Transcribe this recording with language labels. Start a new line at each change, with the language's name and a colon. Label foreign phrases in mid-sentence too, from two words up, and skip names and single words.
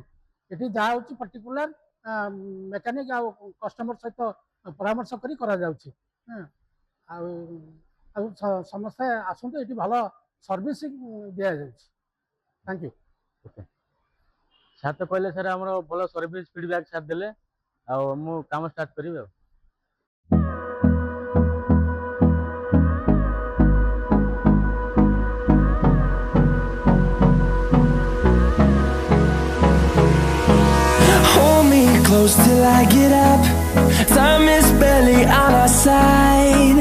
Odia: ଏଠି ଯାହା ହେଉଛି
English: particular mechanic
Odia: ଆଉ କଷ୍ଟମର ସହିତ ପରାମର୍ଶ କରି କରାଯାଉଛି। ଆଉ ଆଉ ସମସ୍ତେ ଆସନ୍ତୁ, ଏଠି ଭଲ ସର୍ଭିସିଂ ଦିଆଯାଉଛି।
English: thank you. okay sir
Odia: ତ କହିଲେ ସାର୍ ଆମର ଭଲ
English: service feedback
Odia: ସାର୍ ଦେଲେ, ଆଉ ମୁଁ କାମ ଷ୍ଟାର୍ଟ କରିବି ଆଉ।
English: Hold me close till I get up. Time is barely on our side.